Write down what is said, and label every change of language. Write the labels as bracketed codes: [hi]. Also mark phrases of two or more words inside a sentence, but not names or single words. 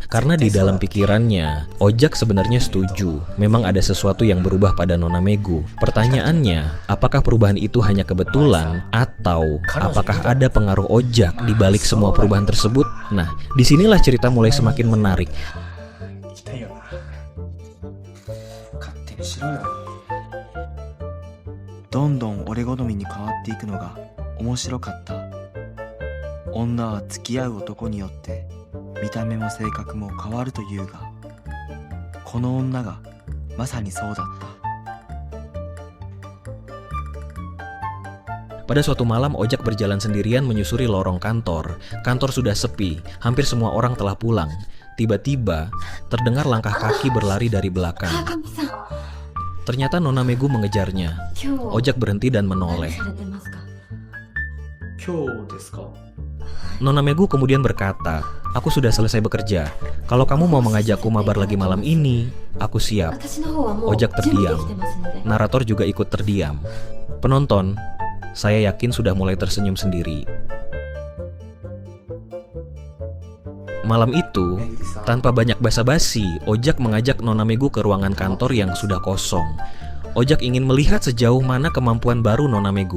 [id] Karena di dalam pikirannya, Ojak sebenarnya setuju. Memang ada sesuatu yang berubah pada Nona Megu. Pertanyaannya, apakah perubahan itu hanya kebetulan atau apakah ada pengaruh Ojak di balik semua perubahan tersebut? Nah, disinilah cerita mulai semakin menarik. [ja] 行きたいよな。勝手にしろよ。どんどん俺好みに変わっていくのが面白かった。女は付き合う男によって見た目も性格も変わるというが、この女がまさにそうだった。 [id] Pada suatu malam, Ojak berjalan sendirian menyusuri lorong kantor. Kantor sudah sepi, hampir semua orang telah pulang. Tiba-tiba, terdengar langkah kaki berlari dari belakang. [ja] 川上さん、 [id] Ternyata Nona Megu mengejarnya. [ja] 今日 [id] Ojak berhenti dan [ja] 何 [id] menoleh. [ja] されてますか？今日ですか？ [id] Nona Megu kemudian berkata, "Aku sudah selesai bekerja. Kalau kamu mau mengajakku mabar lagi malam ini, aku siap." [ja] 私の方はもう [id] Ojak [ja] 準備で [id] terdiam. [ja] きてますので。 [id] Narator juga ikut terdiam. Penonton, saya yakin sudah mulai tersenyum sendiri. Malam itu, tanpa banyak basa-basi, Ojak mengajak Nona Megu ke ruangan kantor yang sudah kosong. Ojak ingin melihat sejauh mana kemampuan baru Nona Megu.